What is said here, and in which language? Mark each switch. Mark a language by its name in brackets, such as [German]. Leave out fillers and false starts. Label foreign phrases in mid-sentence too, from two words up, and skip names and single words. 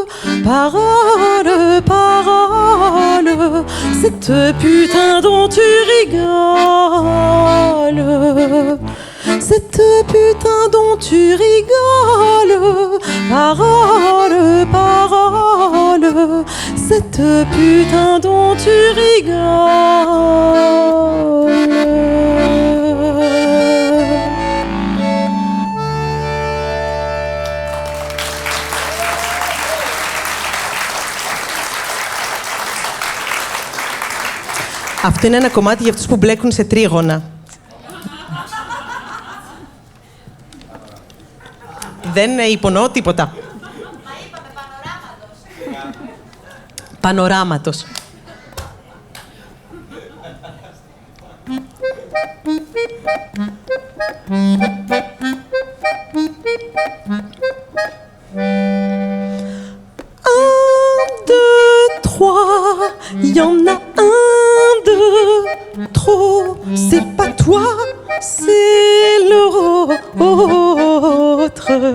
[French] Parole, parole, cette putain dont tu rigoles. Cette putain dont tu rigoles. Parole, parole, putain dont tu rigoles. [Greek] Αυτό είναι ένα κομμάτι για αυτούς που μπλέκουν σε τρίγωνα. Δεν υπονοώ τίποτα. Μα είπαμε πανοράματος. Πανοράματος. [French] Il y en a un de trop, c'est pas toi, c'est l'autre.